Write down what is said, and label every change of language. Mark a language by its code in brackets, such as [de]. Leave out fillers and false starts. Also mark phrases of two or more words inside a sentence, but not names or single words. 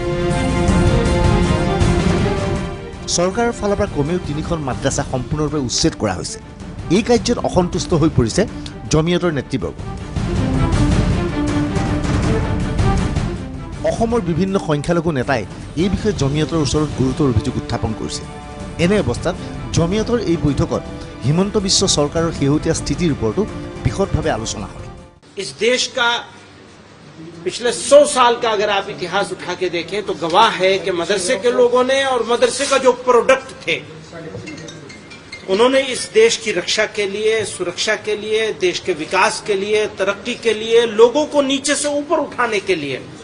[as] চৰকাৰৰ ফালৰ পৰা কমেও 3খন মাদ্ৰাছা সম্পূৰ্ণৰূপে উচ্ছেদ কৰা হৈছে এই কাৰ্যত অসন্তুষ্ট হৈ পৰিছে জমিয়তৰ নেতৃবৰ্গ অসমৰ বিভিন্ন সংখ্যালঘু নেতাই এই বিষয়ে জমিয়তৰ ওচৰত গুৰুতৰ অভিযোগ উত্থাপন কৰিছে এনে অৱস্থাত জমিয়তৰ এই বৈঠকত হিমন্ত বিশ্ব চৰকাৰৰ শেহতীয়া স্থিতিৰ ওপৰতো বিশদভাৱে আলোচনা হয় [hi] इस देश का पिछले 100 साल का अगर आप इतिहास उठा के देखें तो गवाह है कि मदरसे के लोगों ने और मदरसे का जो प्रोडक्ट थे उन्होंने इस देश की रक्षा के लिए सुरक्षा के लिए देश के विकास के लिए तरक्की के लिए लोगों को नीचे से ऊपर उठाने के लिए